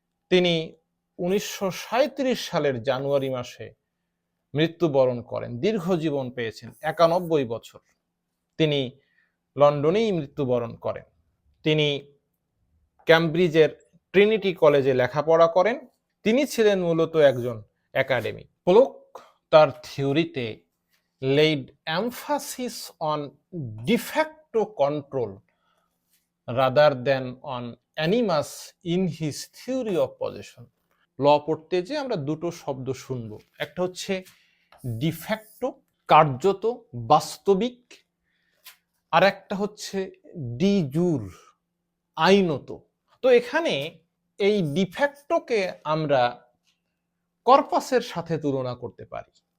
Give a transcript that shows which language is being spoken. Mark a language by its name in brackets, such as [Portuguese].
[Bangla] তিনি 1937 সালের জানুয়ারি মাসে মৃত্যুবরণ করেন। দীর্ঘ জীবন পেয়েছেন, 91 বছর। তিনি লন্ডনেই মৃত্যুবরণ করেন। তিনি ক্যামব্রিজের ট্রিনিটি কলেজে লেখাপড়া করেন। তিনি ছিলেন মূলত একজন একাডেমিক। প্লোক তার থিওরিতে [English] laid emphasis on de facto control rather than on animus in his theory of possession. [Bangla] ল পড়তে যে আমরা দুটো শব্দ শুনব, একটা হচ্ছে ডিফ্যাক্টো, কার্যত, বাস্তবিক, আর একটা হচ্ছে ডি জুর, আইনত। তো এখানে এই ডিফ্যাক্টোকে আমরা কর্পাসের সাথে তুলনা করতে পারি।